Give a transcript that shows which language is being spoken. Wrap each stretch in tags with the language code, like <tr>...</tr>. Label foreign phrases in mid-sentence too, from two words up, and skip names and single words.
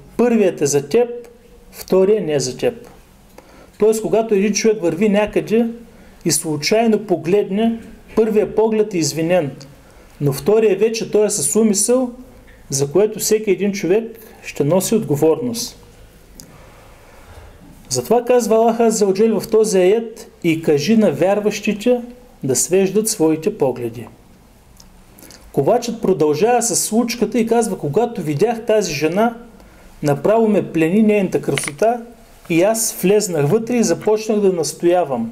<bg>Първият е за теб, вторият не е за теб. Тоест, когато един човек върви някъде и случайно погледне, първият поглед е извинен, но вторият вече той е с умисъл, за което всеки един човек ще носи отговорност. Затова казва Аллах</bg> <ar>عز وجل</ar> <bg>в този аят, и кажи на вярващите да свеждат своите погледи. Ковачът продължава с случката и казва, когато видях тази жена, направо ме плени нейната красота и аз влезнах вътре и започнах да настоявам.</bg>